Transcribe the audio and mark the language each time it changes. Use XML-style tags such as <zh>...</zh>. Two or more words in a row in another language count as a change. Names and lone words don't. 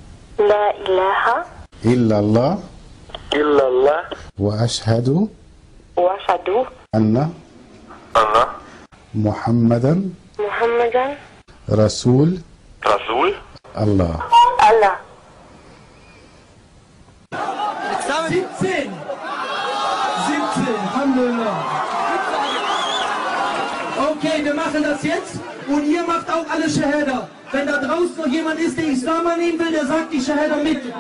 <ar>إلا الله وأشهد أن محمدا رسول الله. 17, Alhamdulillah.</ar> <de>Okay, wir machen das jetzt und ihr macht auch alle Shahada. Wenn da draußen noch jemand ist, der Islam annehmen will, der sagt die Shahada mit.</de>